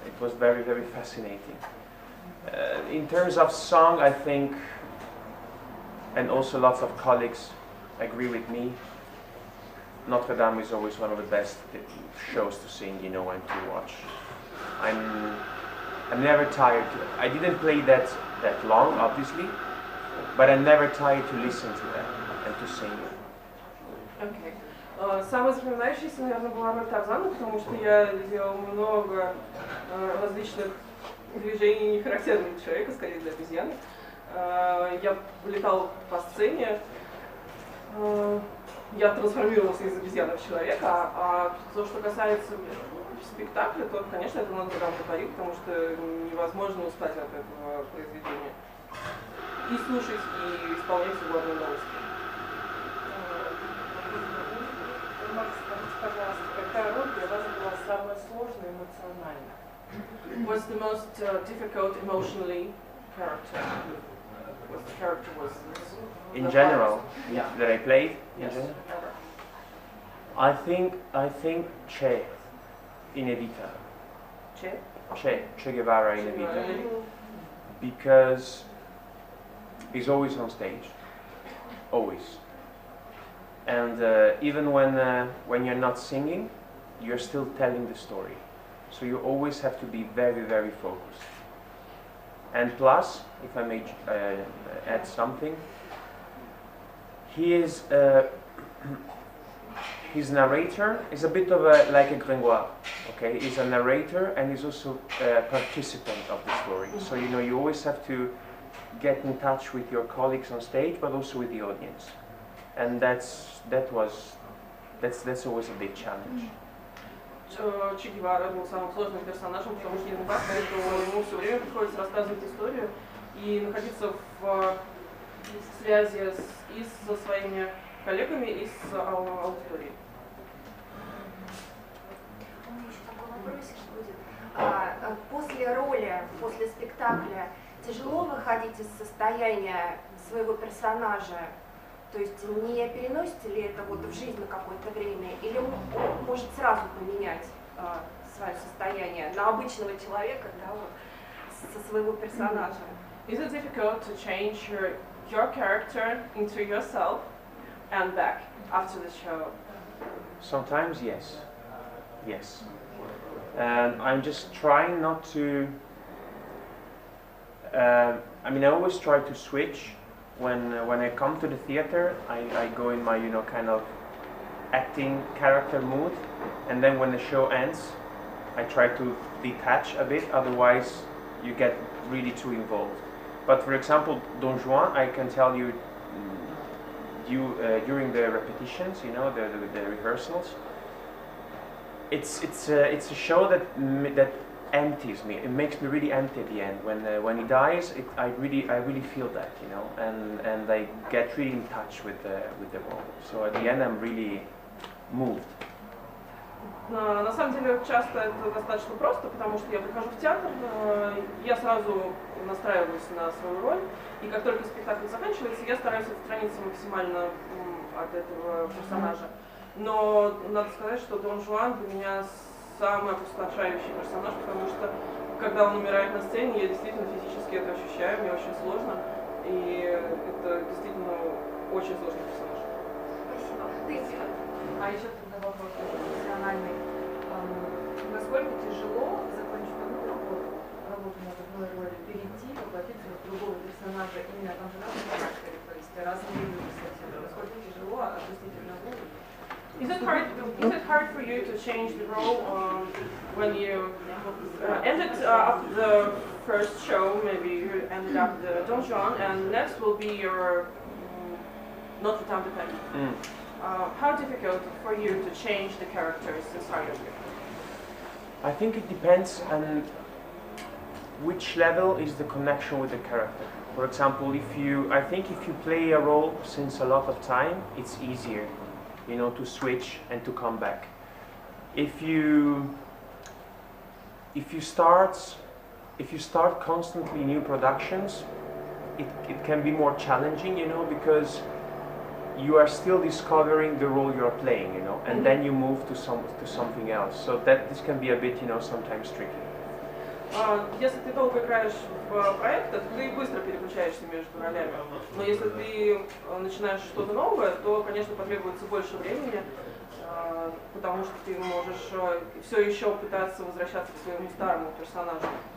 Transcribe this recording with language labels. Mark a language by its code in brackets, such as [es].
[en] It was very, very fascinating. In terms of song, I think, and also lots of colleagues agree with me, Notre Dame is always one of the best shows to sing, and to watch. I'm never tired. I didn't play that long, obviously, but I'm never tired to listen to that and to sing it. [ru] Окей. Самый запоминающийся, наверное, была роль Тарзана, потому что я делала много различных движений, не характерных для человека, скорее для обезьяны. Я летала по сцене, я трансформировался из обезьяны в человека, а то, что касается спектакля, то, конечно, это надо повторить, потому что невозможно устать от этого произведения. И слушать, и исполнять его одно удовольствие. Макс, скажите, пожалуйста, какая роль для вас была самая сложная эмоционально? [en] What's the most difficult emotionally character? What the character was? In general, yeah. that I played. Yes. I think Che in Evita. Che Guevara in Evita. Because he's always on stage, always. And even when you're not singing, you're still telling the story. So you always have to be very, very focused. And plus, if I may add something, he is his narrator is a bit of like a Gringoire. Okay, he's a narrator and he's also a participant of the story. So you always have to get in touch with your colleagues on stage, but also with the audience. And that's always a big challenge. [ru] Че Гевара был самым сложным персонажем, потому что ему все время приходится рассказывать историю и находиться в связи и со своими коллегами, и с аудиторией. У меня еще такой вопросик будет. После роли, после спектакля тяжело выходить из состояния своего персонажа? То есть не переносите ли это вот в жизнь на какое-то время, или он может сразу поменять свое состояние на обычного человека, да, вот, со своего персонажа? [en] Is it difficult to change your character into yourself and back after the show? Sometimes, yes. Yes. And I'm just trying not to. I always try to switch. When I come to the theater, I go in my kind of acting character mood, and then when the show ends, I try to detach a bit. Otherwise, you get really too involved. But for example, Don Juan, I can tell you, during the repetitions, the rehearsals, it's a show that empties me. It makes me really empty at the end. When he dies, I really feel that, and I get really in touch with the role. So at the end, I'm really moved. [ru] На самом деле, часто это достаточно просто, потому что я прихожу в театр, я сразу настраиваюсь на свою роль, и как только спектакль заканчивается, я стараюсь отстраниться максимально от этого персонажа. Но надо сказать, что Дон Жуан для меня самый опустошающий персонаж, потому что когда он умирает на сцене, я действительно физически это ощущаю, мне очень сложно, и это действительно очень сложный персонаж. Спасибо. А еще тогда вопрос профессиональный. Насколько тяжело, закончив одну работу над одной ролью, перейти, воплотиться в другого персонажа именно там же разные характеры, то есть разные люди совсем. Насколько тяжело отпустить одного? [en] Is it hard for you to change the role when you ended up the first show, maybe you ended up the Don Juan, and next will be your Notre Dame de Paris. How difficult for you to change the characters inside of you? I think it depends on which level is the connection with the character. For example, I think if you play a role since a lot of time, it's easier, you know, to switch and to come back. If you start constantly new productions, it can be more challenging, you know, because you are still discovering the role you are playing, you know, and then you move to something else. So this can be a bit, you know, sometimes tricky. [ru] Если ты долго играешь в проектах, ты быстро переключаешься между ролями. Но если ты начинаешь что-то новое, то, конечно, потребуется больше времени, потому что ты можешь все еще пытаться возвращаться к своему старому персонажу.